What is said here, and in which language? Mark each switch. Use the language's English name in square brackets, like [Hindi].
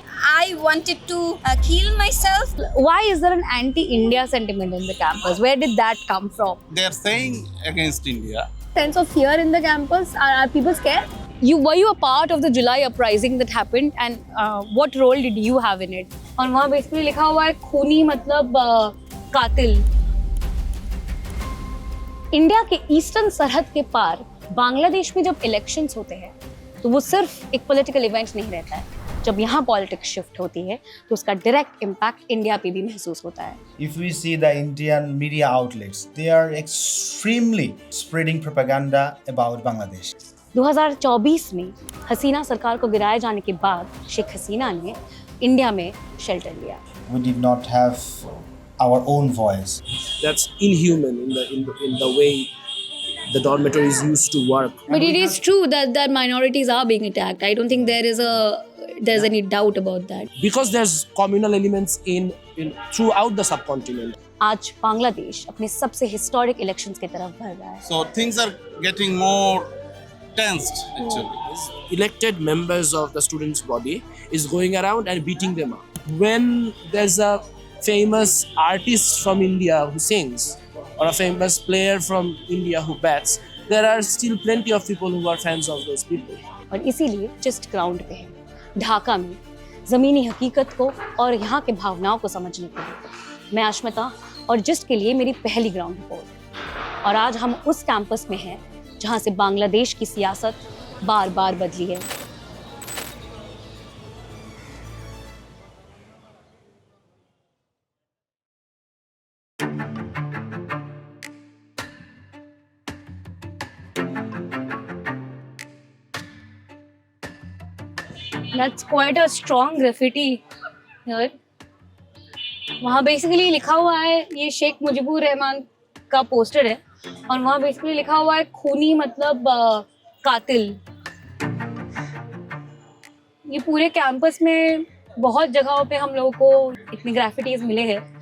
[English] I wanted to kill myself. Why is there an anti-India sentiment in the campus? Where did that come from? They are saying against India. Sense of fear in the campus? Are people scared? Were you a part of the July uprising that happened, and what role did you have in it? [Hindi] और वहाँ basically लिखा हुआ है खूनी मतलब कातिल. India के eastern सरहद के पार बांग्लादेश में जब इलेक्शंस होते हैं तो वो सिर्फ एक पॉलिटिकल इवेंट नहीं रहता है. जब यहाँ पॉलिटिक्स शिफ्ट होती है तो उसका डायरेक्ट इम्पैक्ट इंडिया पे भी महसूस होता है. [English] If we see the Indian media outlets, they are extremely spreading propaganda about Bangladesh. [Hindi] 2024 में हसीना सरकार को गिराए जाने के बाद शेख हसीना ने इंडिया में शेल्टर लिया. [English] We did not have our own voice. That's inhuman in the way the dormitories used to work. But it is true that minorities are being attacked. I don't think there's any doubt about that. Because there's communal elements in throughout the subcontinent. [Hindi] आज बांग्लादेश अपने सबसे historic elections की तरफ बढ़ रहा है. [English] So things are getting more tensed actually. Elected members of the students' body is going around and beating them up. When there's a famous artist from India who sings, or a famous player from India who bats, there are still plenty of people who are fans of those people. [Hindi] और इसीलिए gist ground पे है ढाका में ज़मीनी हकीकत को और यहाँ के भावनाओं को समझने के लिए मैं अश्मिता और जिस्ट के लिए मेरी पहली ग्राउंड रिपोर्ट. और आज हम उस कैंपस में हैं जहाँ से बांग्लादेश की सियासत बार बार बदली है. [English] That's quite a strong graffiti here. [Hindi] वहाँ बेसिकली लिखा हुआ है, ये शेख मुजीबुर रहमान का पोस्टर है और वहाँ बेसिकली लिखा हुआ है खूनी मतलब कातिल. ये पूरे कैंपस में बहुत जगहों पे हम लोगों को इतने ग्राफिटीज मिले हैं.